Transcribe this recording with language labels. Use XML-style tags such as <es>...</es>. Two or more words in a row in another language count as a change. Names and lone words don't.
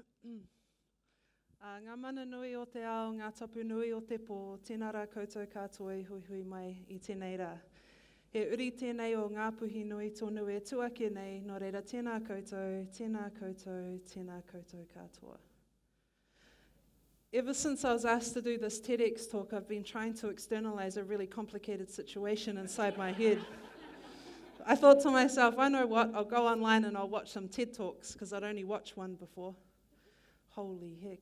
<mi>Ngā mana nui o te ao, ngā tapu nui o te pō, tēnā rā koutou katoa I hui mai I tēnei rā. He uri tēnei o ngā puhi nui tonu e tuake nei, nō reira tēnā koutou, tēnā koutou, tēnā koutou katoa.</mi> <en>Ever since I was asked to do this TEDx talk, I've been trying to externalize a really complicated situation inside my head. I thought to myself, I know what, I'll go online and I'll watch some TED Talks, because I'd only watched one before. Holy heck.</en>